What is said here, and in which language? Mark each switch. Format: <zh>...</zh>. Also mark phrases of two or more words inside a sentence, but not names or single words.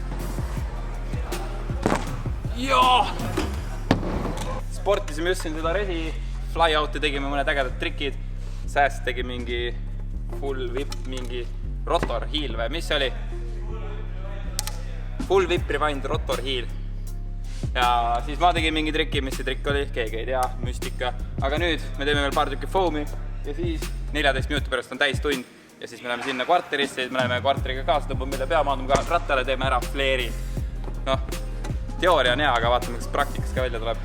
<et>Joo! Sportisime just siin seda resi</et> <en>fly out'i,</en> <et>tegime mõned ägedad trikid. Sääst tegi mingi</et> <en>full whip,</en> <et>mingi</et> <en>rotor heel</en> <et>või mis see oli?</et> <en>Full whip rewind rotor heel.</en> <et>Ja siis ma tegin mingi triki, mis see trikk oli, keegi ei tea, müstika. Aga nüüd me teeme veel paar tükki foami ja siis 14 minuti pärast on täis tund. Ja siis me läheme sinna kvarterisse, siis me läheme kvarteriga kaasa, tõmbame meile pea, maandume ka rattale, teeme ära flare'i. Noh, teooria on hea, aga vaatame, kas praktikas ka välja tuleb.</et>